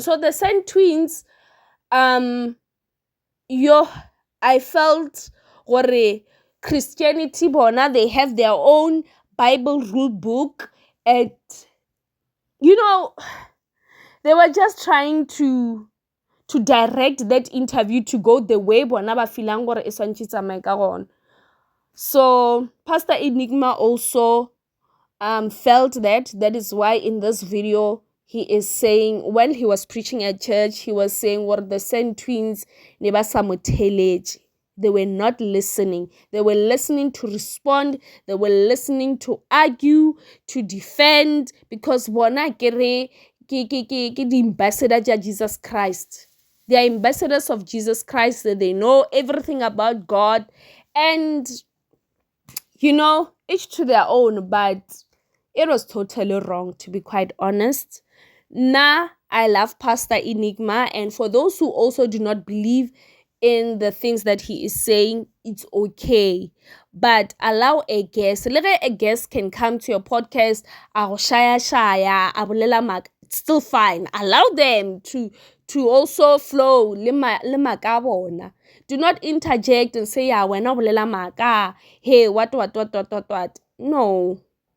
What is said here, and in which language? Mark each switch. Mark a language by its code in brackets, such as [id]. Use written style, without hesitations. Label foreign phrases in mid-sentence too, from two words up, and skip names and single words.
[en] So the Saint Twins, I felt gore Christianity bona, they have their own Bible rule book, and they were just trying to direct that interview to go the way bona [nso] ba feelang gore e swantse tsamaye ka gona. [en] So Pastor Enigma also felt that is why in this video he is saying, when he was preaching at church, he was saying what the Saint Twins [nso] ne ba sa mo theletše. [en] They were not listening. They were listening to respond. They were listening to argue, to defend, because [nso] bona ke [en] the ambassadors of Jesus Christ. They are ambassadors of Jesus Christ. They know everything about God. And, each to their own, but it was totally wrong, to be quite honest. I love Pastor Enigma, and for those who also do not believe in the things that he is saying, it's okay. But allow a guest. A guest can come to your podcast, [nso] a go shaya, a bolela still fine. [en] Allow them to also flow [nso] le maka a bona. [en] Do not interject and say, yeah, [nso] wena o bolela maka, [en] hey, what. No,